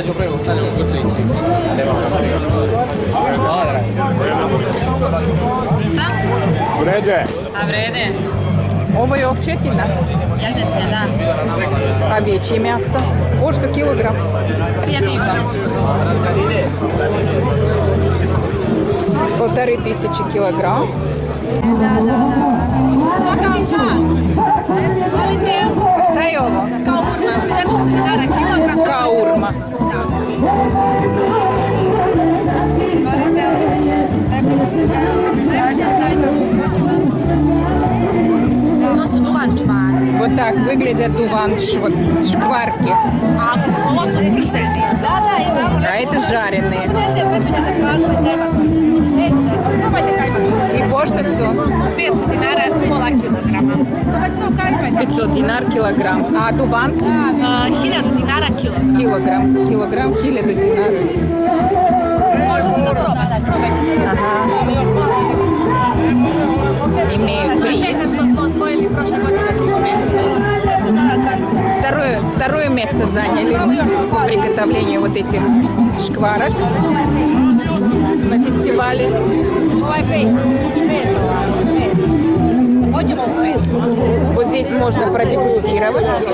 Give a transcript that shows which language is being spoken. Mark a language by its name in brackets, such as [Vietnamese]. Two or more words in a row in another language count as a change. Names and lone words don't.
[Serbian] Ovo je ovčetina? Da. [Russian] Овечье мясо. По что килограмм? 1500 килограмм. [Serbian] Šta je ovo? Kaurma. To su duvančmani. [Russian] Вот так выглядят шкварки. [Serbian] A ovo su pršeni. [Russian] А это жареные. И по что su? [Serbian] 500 dinara pola kilograma. [Russian] 500 динар килограмм. А дуван? [Serbian] 1000 dinara kilogram. [Russian] Килограмм 1000 динар. [Serbian] Možete da probate. [Russian] Имеют приз. [Serbian] Što smo osvojili prošle godine drugo mjesto. [Russian] Второе место заняли по приготовлению вот этих шкварок на фестивале. Вот здесь можно продегустировать.